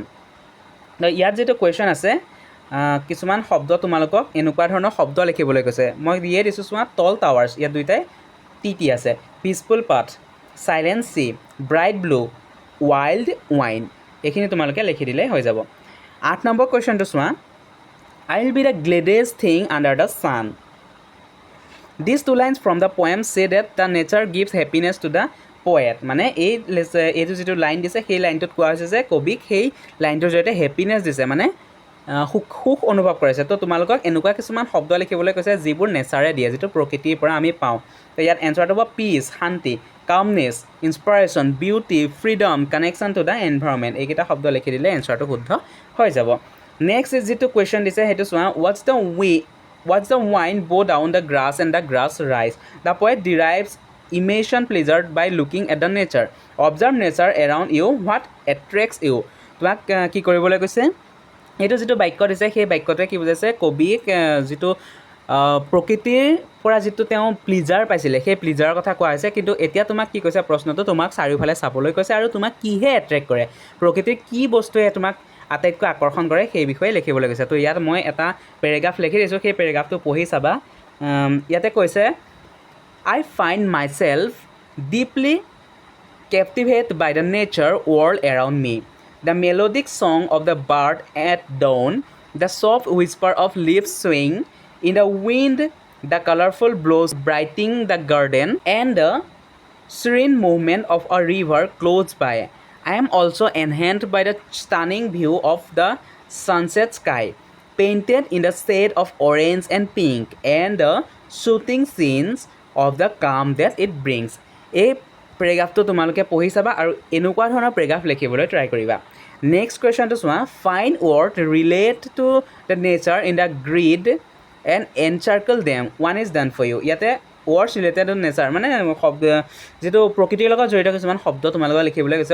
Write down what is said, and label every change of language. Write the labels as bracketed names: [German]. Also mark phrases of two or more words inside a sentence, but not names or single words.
[Assamese] ইয়াত যিটো কুৱেশ্যন আছে, কিছুমান শব্দ তোমালোকক এনেকুৱা ধৰণৰ শব্দ লিখিবলৈ কৈছে। মই দিয়ে দিছোঁ চোৱা। [English] tall towers, [Assamese] ইয়াত দুইটাই টি আছে। [English] peaceful path, silent sea, bright blue, wild wine, [Assamese] এইখিনি তোমালোকে লিখি দিলে হৈ যাব। 8 নম্বৰ কুৱেশ্যনটো চোৱা। [English] I will be the gladest thing under the sun. These two lines from the poem say that the nature gives happiness to the poet. [Assamese] মানে এইটো যিটো লাইন দিছে সেই লাইনটোত কোৱা হৈছে যে কবিক সেই লাইনটোৰ জৰিয়তে হেপিনেছ দিছে, মানে সুখ অনুভৱ কৰিছে। তো তোমালোকক এনেকুৱা কিছুমান শব্দ লিখিবলৈ কৈছে যিবোৰ নেচাৰে দিয়ে, যিটো প্ৰকৃতিৰ পৰা আমি পাওঁ। তো ইয়াত এনচাৰটো হ'ব পিচ, শান্তি, কামনেছ, ইনস্পিৰেশ্যন, বিউটি, ফ্ৰীডম, [English] connection to the environment. [Assamese] এইকেইটা শব্দ লিখি দিলে এনচাৰটো শুদ্ধ হৈ যাব। নেক্সট যিটো কুৱেশ্যন দিছে সেইটো চোৱা। [English] What's the wind bow down the grass and the grass rise? The poet derives immersion pleasure by looking at the nature. Observe nature around you. What attracts you? [Assamese] তোমাক কি কৰিবলৈ কৈছে? এইটো যিটো বাক্য দিছে সেই বাক্যটোৱে কি বুজাইছে? কবিক যিটো প্ৰকৃতিৰ পৰা যিটো তেওঁ প্লিজাৰ পাইছিলে সেই প্লিজাৰৰ কথা কোৱা হৈছে। কিন্তু এতিয়া তোমাক কি কৈছে প্ৰশ্নটো? তোমাক চাৰিওফালে চাবলৈ কৈছে আৰু তোমাক কিহে এট্ৰেক্ট কৰে, প্ৰকৃতিৰ কি বস্তুৱে তোমাক আটাইতকৈ আকৰ্ষণ কৰে সেই বিষয়ে লিখিবলৈ কৈছে। তো ইয়াত মই এটা পেৰেগ্ৰাফ লিখি দিছোঁ, সেই পেৰেগ্ৰাফটো পঢ়ি চাবা। ইয়াতে কৈছে, [English] I find myself deeply captivated by the nature world around me. The melodic song of the bird at dawn, the soft whisper of leaves swaying in the wind, the colorful blows brightening the garden, and the serene movement of a river close by. I am also enhanced by the stunning view of the sunset sky, painted in the shade of orange and pink, and the shooting scenes of the calm that it brings. [Assamese] এই পেৰেগ্ৰাফটো তোমালোকে পঢ়ি চাবা আৰু এনেকুৱা ধৰণৰ পেৰেগ্ৰাফ লিখিবলৈ ট্ৰাই কৰিবা। নেক্সট কুৱেশ্যনটো চোৱা। [English] find word relate to the nature in the grid and encircle them, one is done for you. [Assamese] ইয়াতে [English] words related to nature [Assamese] মানে শব্দ যিটো প্ৰকৃতিৰ লগত জড়িত কিছুমান শব্দ তোমালোকে লিখিবলৈ কৈছে।